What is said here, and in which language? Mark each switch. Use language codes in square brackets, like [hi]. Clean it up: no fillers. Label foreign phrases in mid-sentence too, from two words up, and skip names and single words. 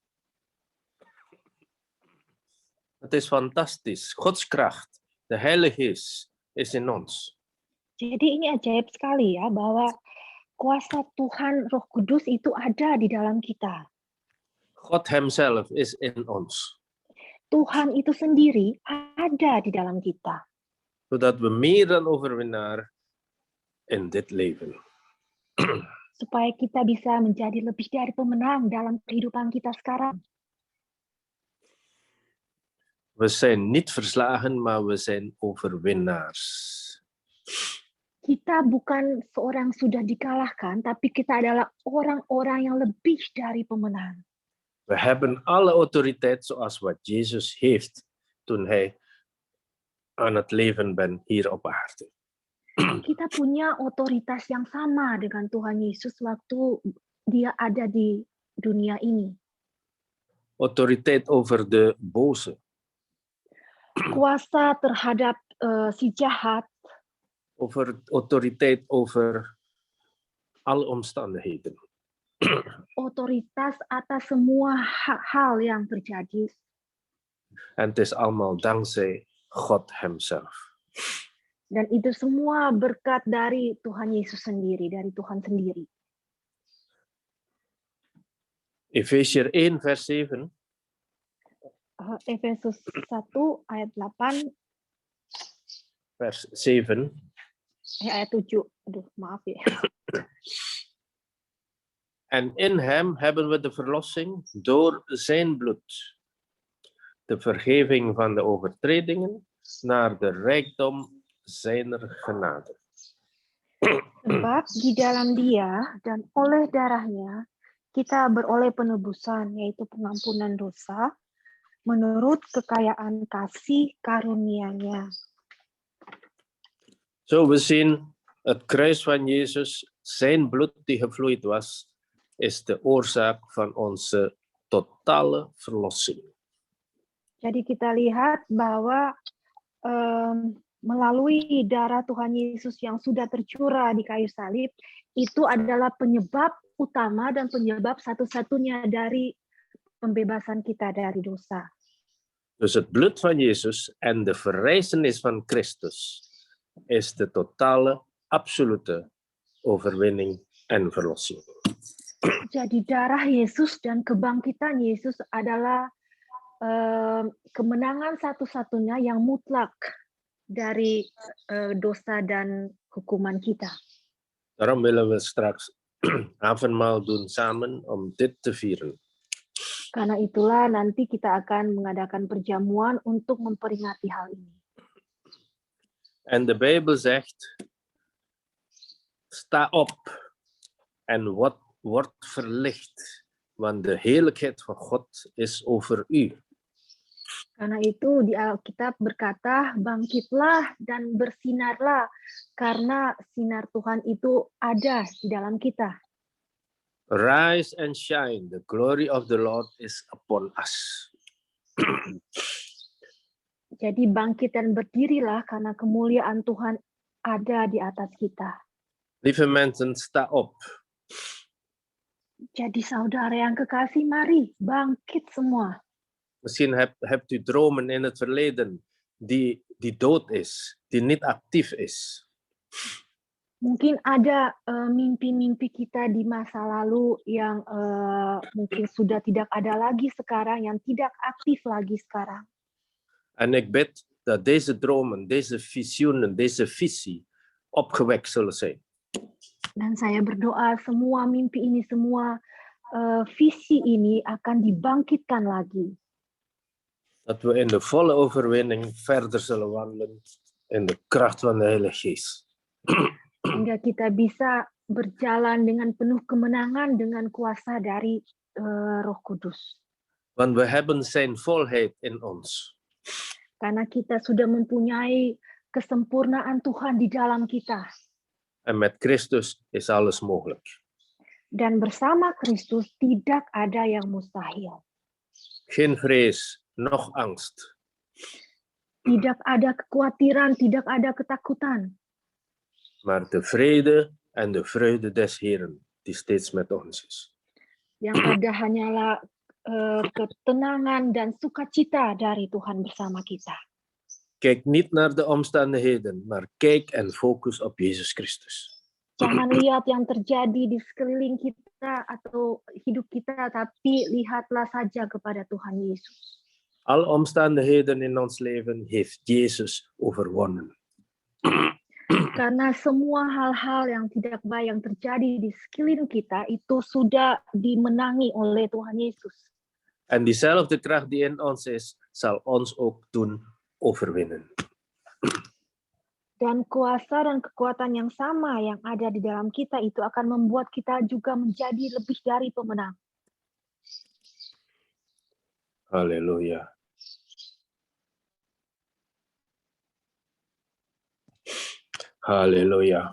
[nl] Het is fantastisch. Gods kracht, de Heilige Geest, is in ons. [id] Jadi ini ajaib sekali ya, bahwa kuasa Tuhan Roh Kudus itu ada di dalam kita. [nl] God hemzelf is in ons. [id] Tuhan itu sendiri ada di dalam kita. [nl] Zodat we meer dan overwinnaar in dit leven. [id] supaya kita bisa menjadi lebih dari pemenang dalam kehidupan kita sekarang. [nl] We zijn niet verslagen, maar we zijn overwinnaars. [id] Kita bukan seorang sudah dikalahkan, tapi kita adalah orang-orang yang lebih dari pemenang. [nl] We hebben alle autoriteit zoals wat Jezus heeft toen hij aan het leven bent hier op aarde. [id] Kita punya otoritas yang sama dengan Tuhan Yesus waktu dia ada di dunia ini. [nl] Autoriteit over de boze, [id] Kuasa terhadap si jahat, [nl] autoriteit over alle omstandigheden. [id] otoritas atas semua hal yang terjadi. [nl] En het is allemaal dankzij God Hemzelf. [id] Dan itu semua berkat dari Tuhan Yesus sendiri, dari Tuhan sendiri. [nl] Efesiërs 1 vers 7. [id] Efesus 1 ayat 8, [nl] Vers 7. [id] ayat 7. Aduh, maaf ya. [nl] En in hem hebben we de verlossing door zijn bloed. De vergeving van de overtredingen naar de rijkdom zijner genade. [id] Sebab di dalam Dia dan oleh darahnya kita beroleh penebusan, yaitu pengampunan dosa, menurut kekayaan kasih karunia-Nya. [nl] Zo we zien het kruis van Jezus, zijn bloed die gevloeid was, is de oorzaak van onze totale verlossing. [id] Jadi kita lihat bahwa melalui darah Tuhan Yesus yang sudah tercurah di kayu salib, itu adalah penyebab utama dan penyebab satu-satunya dari pembebasan kita dari dosa. [nl] Dus het bloed van Jezus en de verrijzenis van Christus is de totale, absolute overwinning en verlossing. [id] Jadi darah Yesus dan kebangkitan Yesus adalah kemenangan satu-satunya yang mutlak dari dosa dan hukuman kita. [nl] Daarom willen we straks avondmaal doen samen om dit te vieren. [id] Karena itulah nanti kita akan mengadakan perjamuan untuk memperingati hal ini. [nl] En de Bijbel zegt, sta op en wat wordt verlicht, want de heerlijkheid van God is over u. [id] Karena itu di Alkitab berkata, bangkitlah dan bersinarlah, karena sinar Tuhan itu ada di dalam kita. [en] Rise and shine, the glory of the Lord is upon us. [id] Jadi bangkit dan berdirilah, karena kemuliaan Tuhan ada di atas kita. [nl] Lieve mensen, sta op. [id] Jadi saudara yang kekasih, mari bangkit semua. [nl] Misschien hebt u dromen in het verleden die dood is, die niet actief is. [id] Mungkin ada mimpi-mimpi kita di masa lalu yang mungkin sudah tidak ada lagi sekarang, yang tidak aktif lagi sekarang. [nl] En ik bid dat deze dromen, deze visioenen, deze visie opgewekt zullen zijn. [id] Dan saya berdoa semua mimpi ini, semua visi ini akan dibangkitkan lagi. [nl] Dat we in de volle overwinning verder zullen wandelen in de kracht van de Heilige Geest. [id] Hingga kita bisa berjalan dengan penuh kemenangan dengan kuasa dari Roh Kudus. [nl] Want we hebben zijn volheid in ons. [id] Karena kita sudah mempunyai kesempurnaan Tuhan di dalam kita. [nl] En met Christus is alles mogelijk. [id] Dan bersama Kristus tidak ada yang mustahil. [nl] Geen vrees, noch angst. [id] Tidak ada kekhawatiran, tidak ada ketakutan. [nl] Maar de vrede en de vreugde des Heeren, die steeds met ons is. [id] Yang ada hanyalah ketenangan dan sukacita dari Tuhan bersama kita. [nl] Kijk niet naar de omstandigheden, maar kijk en focus op Jezus Christus. [id] Jangan lihat yang terjadi di sekeliling kita atau hidup kita, tapi lihatlah saja kepada Tuhan Yesus. [nl] Alle omstandigheden in ons leven heeft Jezus overwonnen. [id] Karena semua hal-hal yang tidak baik yang terjadi di sekeliling kita itu sudah dimenangi oleh Tuhan Yesus. [nl] En diezelfde kracht die in ons is, zal ons ook doen overwinnen. [id] Dan kuasa dan kekuatan yang sama yang ada di dalam kita itu akan membuat kita juga menjadi lebih dari pemenang. [nl] Halleluja. [id] Halleluja.